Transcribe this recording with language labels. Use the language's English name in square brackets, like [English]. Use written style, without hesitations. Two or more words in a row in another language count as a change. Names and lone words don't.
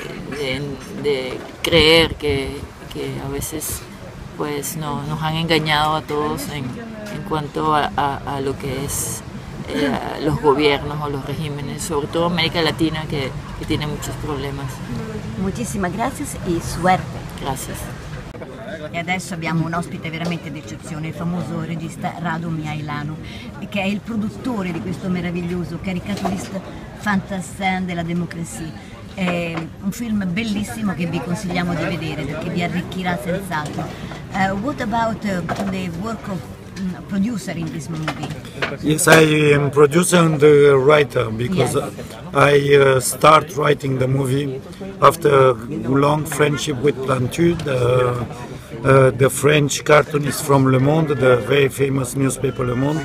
[Spanish] creer que a veces pues nos han engañado a todos en cuanto a lo que es los gobiernos o los regímenes, sobre todo América Latina que tiene muchos problemas. Muchísimas gracias e suerte. Gracias. [Italian] E adesso abbiamo un ospite veramente d'eccezione, il famoso regista Radu Mihailanu, che è il produttore di questo meraviglioso caricaturista Fantassin della democrazia. È un film bellissimo che vi consigliamo di vedere perché vi arricchirà senz'altro. [English] What about the work of producer in this movie? Yes, I am producer and the writer because Yes. I start writing the movie after a long friendship with Plantu, the French cartoonist from Le Monde, the very famous newspaper Le Monde.